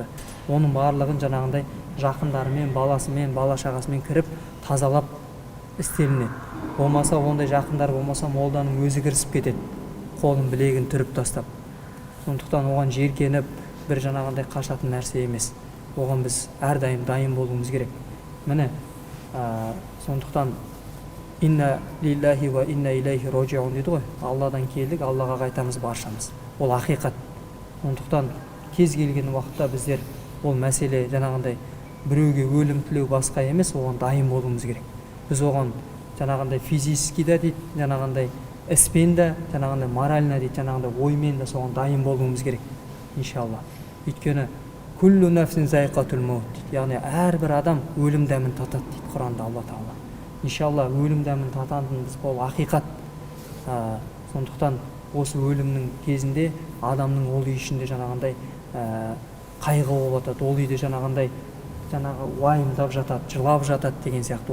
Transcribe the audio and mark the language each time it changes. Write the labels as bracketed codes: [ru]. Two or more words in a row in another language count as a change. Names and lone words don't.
[kk] Оның барлығын жаңағындай жақындарымен, баласымен, бала-шағасымен кіріп тазалап істелінеді. Болмаса, ондай жақындар болмаса, молданың өзі кірісіп кетеді, қолын білегін түріп тастап. Сондықтан оған жеркеніп, бір жаңағындай қашатын нәрсе емес. Оған біз әрдайым дайын болуымыз керек. Міне, сондықтан [ar] إنا لله وإنا إليه راجعون [kk] дейді ғой. Алладан келдік, Аллаға қайтамыз баршамыз. Ол ақиқат. Сондықтан кез келген уақытта біздер ол мәселе жаңағындай біреуге өлім тілеу басқа емес, оған дайын болуымыз керек. Біз оған жаңағындай физически да дейді, жаңағындай іспен де, жаңағындай морально дейді, жаңағындай оймен де соған дайын болуымыз керек, иншалла. Өйткені [ar] كل نفس ذائقة الموت [kk] дейді, яғни әрбір адам өлім дәмін татады дейді Құранда Алла Тағала. Иншалла өлім дәмін тататынымыз бұл ақиқат. Сондықтан осы өлімнің кезінде адамның ол үй ішінде жаңағындай қайғы болып жатады, ол үйде жаңағы уайымдап жатады, жылап жатады деген сияқты.